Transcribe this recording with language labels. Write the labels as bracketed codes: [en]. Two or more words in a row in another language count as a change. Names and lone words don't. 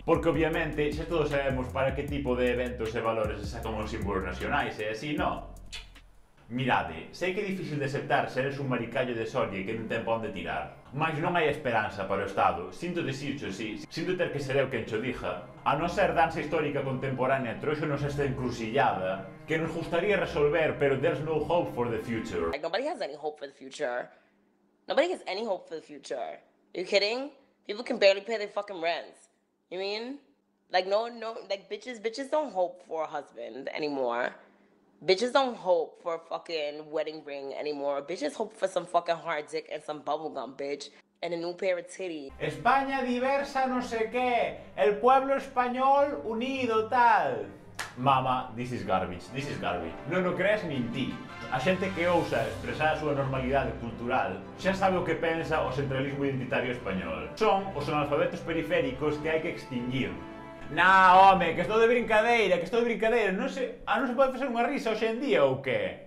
[gl] Porque obviamente xa todos sabemos para que tipo de eventos e valores se sacan os símbolos nacionais e así, non? Mirade, sei que é difícil de aceptar se eres un maricallo de Soria que non ten pa onde tirar. Mais non hai esperanza para o Estado. Sinto dicircho, sí. Sinto ter que ser eu quen cho diga. A non ser danza histórica contemporánea tróxonos esta encrucillada que nos gustaría resolver, pero [en] there's no hope for the future. Like, nobody has any hope for the future. Nobody has any hope for the future. Are you kidding? People can barely pay their fucking rents. You mean? Like, no, like, bitches don't hope for a husband anymore. Bitches don't hope for a fucking wedding ring anymore. Bitches hope for some fucking hard dick and some bubblegum, bitch. And a new pair of titties. [es] España diversa no sé qué. El pueblo español unido tal. [en] Mama, this is garbage, this is garbage. [gl] Non o crees nin ti. A xente que ousa expresar a súa normalidade cultural xa sabe o que pensa o centralismo identitario español. Son os analfabetos periféricos que hai que extinguir. Na, home, que estou de brincadeira, non se pode facer unha risa hoxe en día ou que?